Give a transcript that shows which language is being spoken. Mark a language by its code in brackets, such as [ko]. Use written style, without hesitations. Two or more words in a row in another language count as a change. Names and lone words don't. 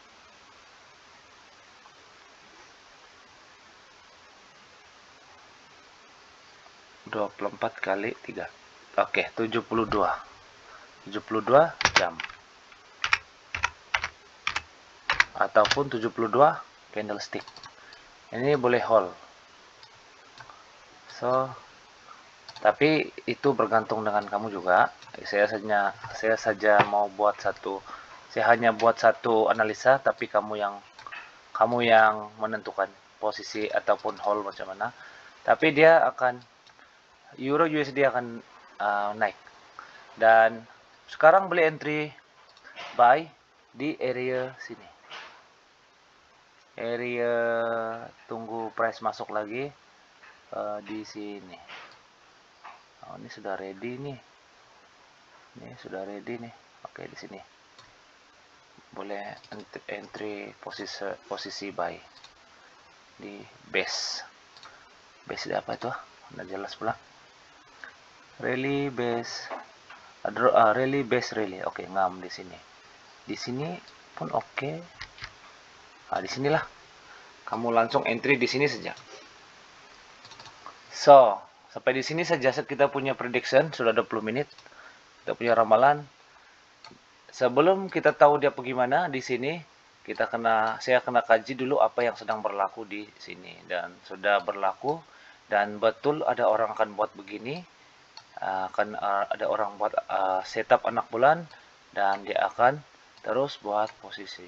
[ms] Dua 24 kali 3. Oke, 72 jam. Ataupun 72 candlestick. Ini boleh hold. So, tapi itu bergantung dengan kamu juga. Saya saja mau buat saya hanya buat satu analisa, tapi kamu yang menentukan posisi ataupun hold macam mana. Tapi dia akan Euro USD akan naik. Dan sekarang beli [en] entry buy [ms] di area sini. area tunggu price masuk lagi di sini. Oh, ini sudah ready nih. Ini sudah ready nih. Oke, di sini. Boleh entry posisi buy di base. Base apa itu? Udah jelas pula. [en] Rally base. Rally base rally. [ms] Oke, ngam di sini. Di sini pun oke. Nah, di sinilah. Kamu langsung entry di sini saja. So, sampai di sini saja kita punya prediction, sudah 20 menit. Kita punya ramalan. Sebelum kita tahu dia bagaimana di sini, saya kena kaji dulu apa yang sedang berlaku di sini, dan sudah berlaku dan betul ada orang akan buat begini, ada orang buat setup anak bulan dan dia akan terus buat posisi.